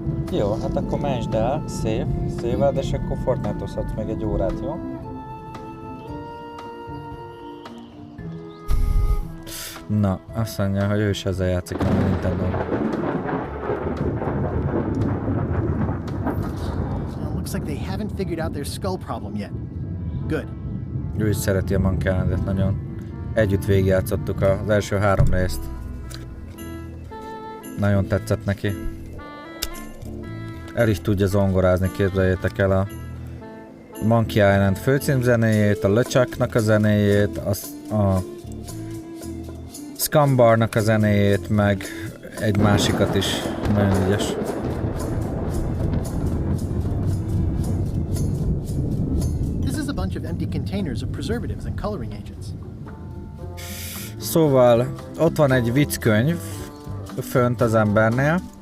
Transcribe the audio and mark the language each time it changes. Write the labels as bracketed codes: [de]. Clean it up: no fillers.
[hu] Jó, hát akkor mentsd el, széveld, és akkor Fortnite-ozhatsz meg egy órát, jó? Na, azt mondja, hogy ő is ezzel játszik, nem a Nintendo. [en] Looks like they haven't figured out their skull problem yet. Good. [hu] Ő is szereti a Monkey Islandet nagyon. Együtt végigjátszottuk az első 3 részt. Nagyon tetszett neki. El is tudja zongorázni, képzeljétek el a Monkey Island főcímzenéjét, a LeChucknak a zenéjét, a Scumbarnak a zenéjét, meg egy másikat is. Nagyon ügyes. [en] This is a bunch of empty containers of preservatives and coloring agents. [hu] Szóval ott van egy vicckönyv fönt az embernél.